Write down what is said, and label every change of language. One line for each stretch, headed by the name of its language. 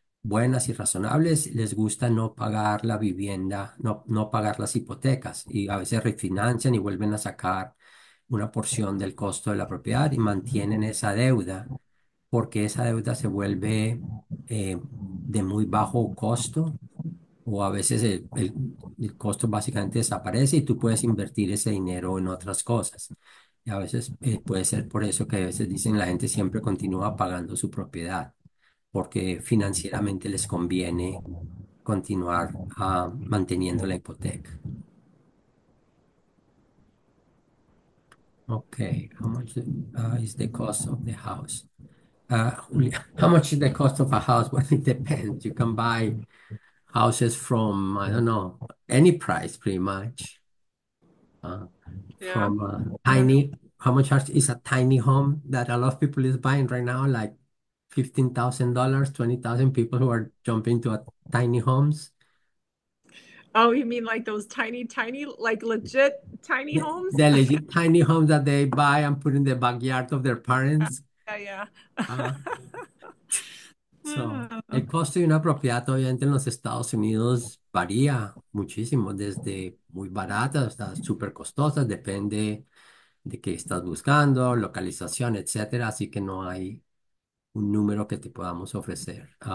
Spanish: buenas y razonables, les gusta no pagar la vivienda, no pagar las hipotecas y a veces refinancian y vuelven a sacar una porción del costo de la propiedad y mantienen esa deuda porque esa deuda se vuelve de muy bajo costo o a veces el costo básicamente desaparece y tú puedes invertir ese dinero en otras cosas. Y a veces puede ser por eso que a veces dicen la gente siempre continúa pagando su propiedad, porque financieramente les conviene continuar manteniendo la hipoteca.
English: Okay, how much is the cost of the house? Julia, how much is the cost of a house? Well, it depends. You can buy houses from, I don't know, any price pretty much. Uh, Yeah. from tiny, how much is a tiny home that a lot of people is buying right now? Like $15,000, 20,000 people who are jumping to a tiny homes. Oh, you mean like those tiny, tiny, like legit tiny homes? The legit tiny homes that they buy and put in the backyard of their parents. Yeah, Uh, so, yeah.
Spanish: el costo de una propiedad obviamente en los Estados Unidos varía muchísimo, desde muy baratas hasta súper costosas, depende de qué estás buscando, localización, etcétera. Así que no hay un número que te podamos ofrecer.